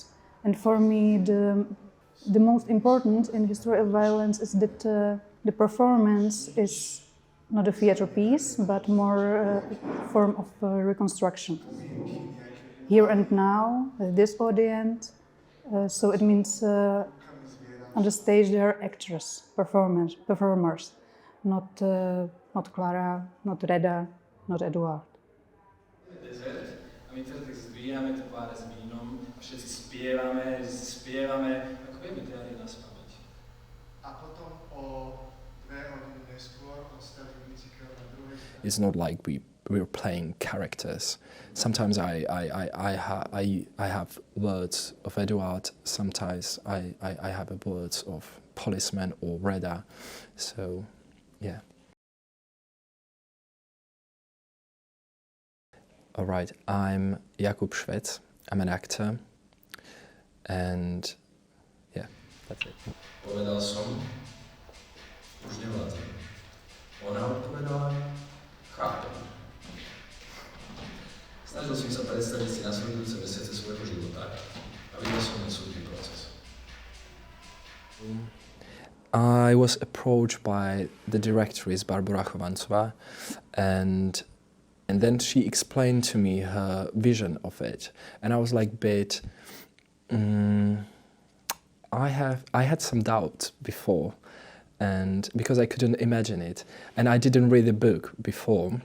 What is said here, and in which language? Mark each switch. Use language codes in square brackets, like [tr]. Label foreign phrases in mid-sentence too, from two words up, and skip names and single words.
[en] And for me, the most important in History of Violence is that the performance is not a theater piece, but more a form of reconstruction. Here and now, this audience, so it means on the stage there are actors, performers, not Clara, not Reda, not Eduard. [sk] A my teda tak zdvíjame tváre s vínom a všetci spievame, ako vieme tie arie naspamäť. A potom o 2 hodiny neskôr odstavili bicykel na druhej strane. [en] It's not like we're playing characters. Sometimes I have words of Eduard. Sometimes I have words of policeman or Reda. So, yeah. All right, I'm Jacquet. I'm an actor, and yeah, that's it. [sk] Povedal som, už nevládam. Ona odpovedala, chápem. Snažil som sa predstaviť si nasledujúce mesiace svojho života a videl som ten súdny proces. [en] I was approached by the directress Barbara Chovancová, and then she explained to me her vision of it, and I was like, I had some doubt before, and because I couldn't imagine it, and I didn't read the book before.